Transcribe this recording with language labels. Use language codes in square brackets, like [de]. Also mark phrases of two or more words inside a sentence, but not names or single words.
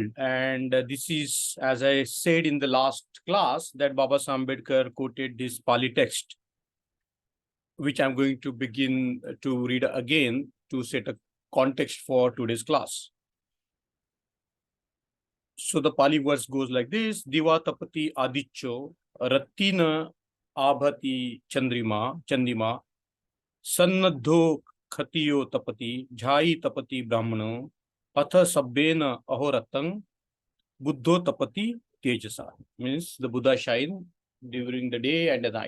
[en] And this is, as I said in the last class, that Baba Ambedkar quoted this Pali text, which I'm going to begin to read again to set a context for today's class. So the Pali verse goes like this: [pi] Diva tapati adiccho ratina abhati chandrima sannadho khatiyo tapati jhai tapati brahmano atha sabbena ahoratang buddho tapati tejasa. [en] Means the Buddha shine during the day and the night.